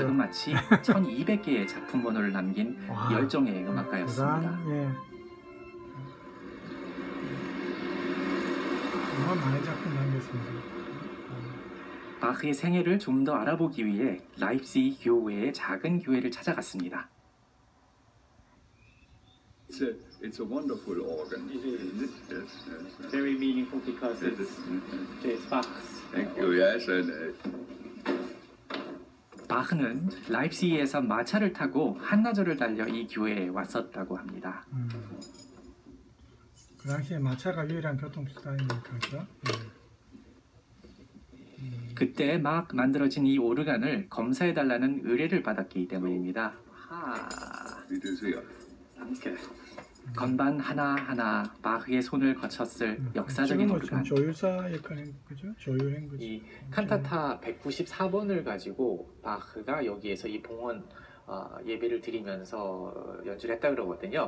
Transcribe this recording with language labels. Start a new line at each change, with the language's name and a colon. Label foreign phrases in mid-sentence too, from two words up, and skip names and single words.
Korean: 자그마치 1200개의 작품 번호를 남긴 열정의 음악가였습니다. 정말 많은 작품 남겼습니다. 바흐의 생애를 좀 더 알아보기 위해 라입시히 교회의 작은 교회를 찾아갔습니다.
English: It's a wonderful organ. It is. Isn't it? Yes, yes. Very meaningful because Yes, it's Bach's. Thank you. Yes, and
Korean: 바흐는 라입시히에서 마차를 타고 한나절을 달려 이 교회에 왔었다고 합니다. 그 당시에 마차가 유일한 교통수단이니까 그죠? 그때 막 만들어진 이 오르간을 검사해달라는 의뢰를 받았기 때문입니다.
German: bitte sehr.
Korean: 건반 하나하나 바흐의 손을 거쳤을 역사적인 지금은 오르간. 좀 조율사 역할인 그죠? 조율한 거죠. 이 칸타타 194번을 가지고 바흐가 여기에서 이 봉헌 예배를 드리면서 연주를 했다 그러거든요.